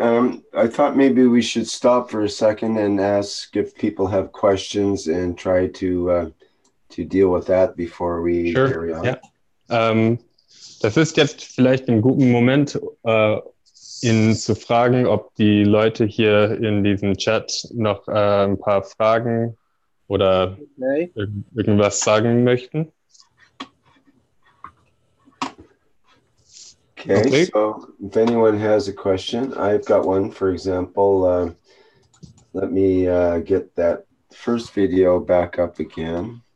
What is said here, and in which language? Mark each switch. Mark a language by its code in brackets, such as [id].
[en] I thought maybe we should stop for a second and ask if people have questions and try to deal with that before we carry on. Yeah. [de] Das ist jetzt vielleicht ein guter Moment, Ihnen zu fragen, ob die Leute hier in diesem Chat noch ein paar Fragen oder irgendwas sagen möchten. [en] Okay, so if anyone has a question, I've got one, for example. Let me get that first video back up again.